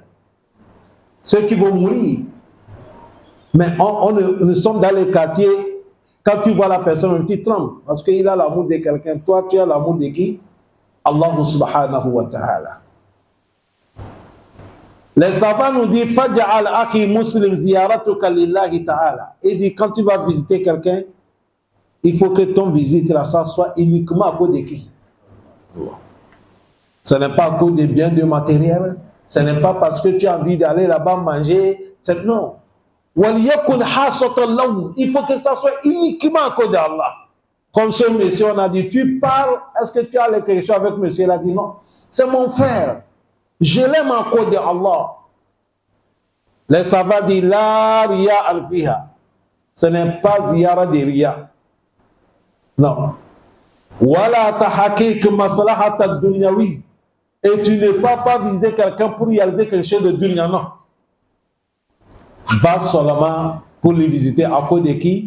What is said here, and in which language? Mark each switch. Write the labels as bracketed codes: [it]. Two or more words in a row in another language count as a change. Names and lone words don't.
[fr] Ceux qui vont mourir. Mais nous sommes dans les quartiers, quand tu vois la personne, tu trembles. Parce qu'il a l'amour de quelqu'un. Toi, tu as l'amour de qui? [ar] الله سبحانه وتعالى. [fr] Les savants nous disent [ar] فاجعل أخي المسلم زيارتك لله تعالى. [fr] Il dit quand tu vas visiter quelqu'un, il faut que ton visite là, ça soit uniquement à cause de qui? Ce n'est pas à cause des biens de matériel, ce n'est pas parce que tu as envie d'aller là-bas manger, non. Il faut que ça soit uniquement à cause d'Allah. Comme ce monsieur, on a dit, tu parles, est-ce que tu as quelque chose avec monsieur? Il a dit non, c'est mon frère. Je l'aime à cause d'Allah. Les savants disent [ar] لا رياء فيها. [fr] Ce n'est pas ziyara de riya. Non. [ar] ولا تحقيق مصلحة الدنيوي. [fr] Et tu ne peux pas visiter quelqu'un pour réaliser quelque chose de dunya, non. Va seulement pour le visiter à cause de qui?